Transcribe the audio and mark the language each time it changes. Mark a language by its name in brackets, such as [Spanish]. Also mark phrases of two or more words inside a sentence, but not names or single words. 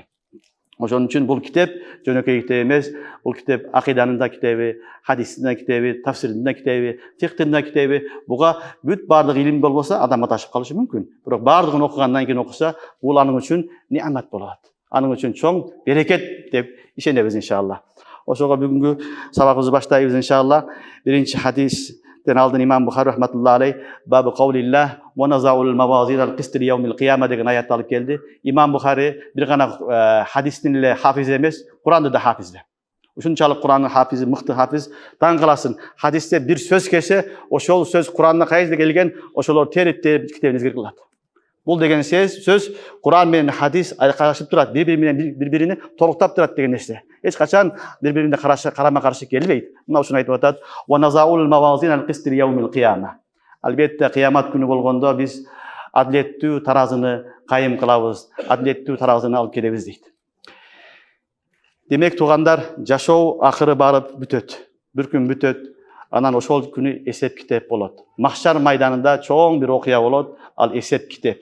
[Kyrgyz] Ошон үчүн бул китеп жөнөкөй китеп эмес, бул китеп акыйданын да китеби, хадистин да китеби, тафсирдин да китеби, фикхтин да китеби. Буга бүт бардык илим болбосо адам адашып калышы мүмкүн. Бирок бардыгын окугандан кийин окуса, бул анын үчүн неамат болот. Анын үчүн чоң берекет деп ишенебиз иншалла. Ошого бүгүнкү сабагыбызды баштайбыз иншалла. Биринчи хадистен алдын Имам Бухари [Arabic] رحمة الله عليه باب قول الله ونضع الموازين القسط ليوم القيامة [Kyrgyz] деген аятты алып келди. Имам Бухари бир гана хадистин эле хафиз эмес, Куранды да хафизде. Ушунчалык Курандын хафизи, мыкты хафиз. Таң каласың, хадисте бир сөз келсе, ошол сөз Куранда кайда келген, ошолор терип китебин изгир кылат. Бул деген сөз Куран менен хадис айкашып турат, бири-бирине толуктап турат деген нерсе. Эч качан бири-бирине карама каршы келбейт. Мына ушуну айтып атат. [Arabic] ونضع الموازين القسط ليوم القيامة. [Kyrgyz] Албетте кыямат күнү болгондо биз адилеттүү таразыны кайым кылабыз, адилеттүү таразыны алып келебиз дейт. Демек туугандар, жашоо акыры барып бүтөт. Бир күн бүтөт. Анан ошол күнү эсеп китеп болот. Махшар майданында чоң бир окуя болот, ал эсеп китеп.